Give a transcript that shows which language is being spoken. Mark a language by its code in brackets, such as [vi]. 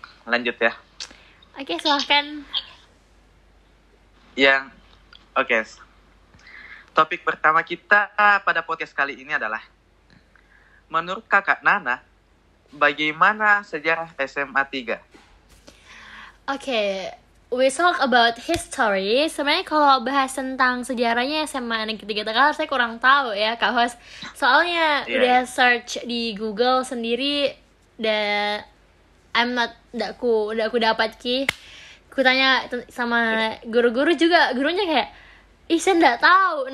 [id] Lanjut ya. Oke, silahkan. Oke. Topik pertama kita pada podcast kali ini adalah, menurut Kakak Nana, bagaimana sejarah SMA 3? [en] Oke, we talk about history. [id] Sebenarnya kalau bahas tentang sejarahnya SMA Negeri 3 Takalar saya kurang tahu ya Kak Host. Soalnya udah search di Google sendiri dan udah aku dapat ku tanya sama guru-guru juga, gurunya kayak saya nggak tahu.